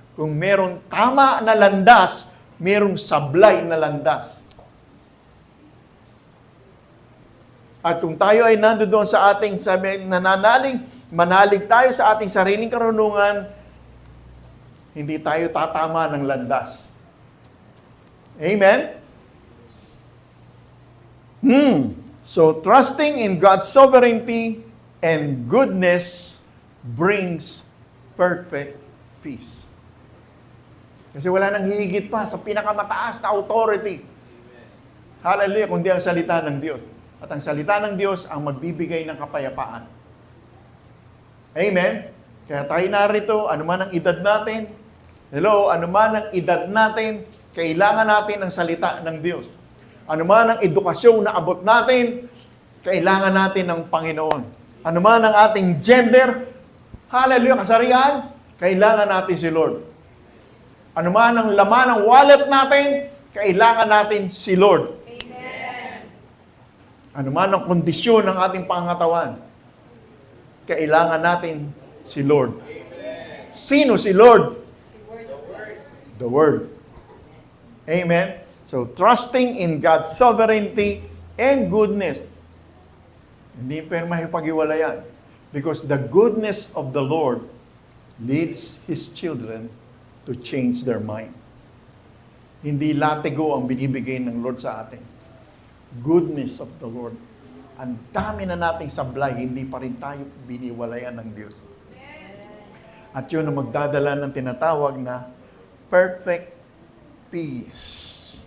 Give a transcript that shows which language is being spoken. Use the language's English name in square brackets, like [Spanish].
[Filipino] Kung merong tama na landas, merong sablay na landas. At kung tayo ay nandoon sa ating manalig tayo sa ating sariling karunungan, hindi tayo tatama ng landas. Amen? [English] So, trusting in God's sovereignty and goodness brings perfect peace. [Filipino] Kasi wala nang hihigit pa sa pinakamataas na authority. Hallelujah, kundi ang salita ng Diyos. At ang salita ng Diyos ang magbibigay ng kapayapaan. Amen? Kaya tayo narito, anuman ang edad natin, anuman ang edad natin, kailangan natin ang salita ng Diyos. Anuman ang edukasyon na abot natin, kailangan natin ng Panginoon. Anuman ang ating gender, hallelujah, kasarian, kailangan natin si Lord. Anuman ang laman ng wallet natin, kailangan natin si Lord. Amen. Anuman ang kondisyon ng ating pangatawan, kailangan natin si Lord. Amen. Sino si Lord? The Word. Amen. [English] So, trusting in God's sovereignty and goodness. Hindi pero mahipag-iwalayan. Because the goodness of the Lord leads His children to change their mind. [Filipino] Hindi latigo ang binibigay ng Lord sa atin. Goodness of the Lord. Ang dami na nating sablay, hindi pa rin tayo biniwalayan ng Diyos. At yun ang magdadala ng tinatawag na perfect peace.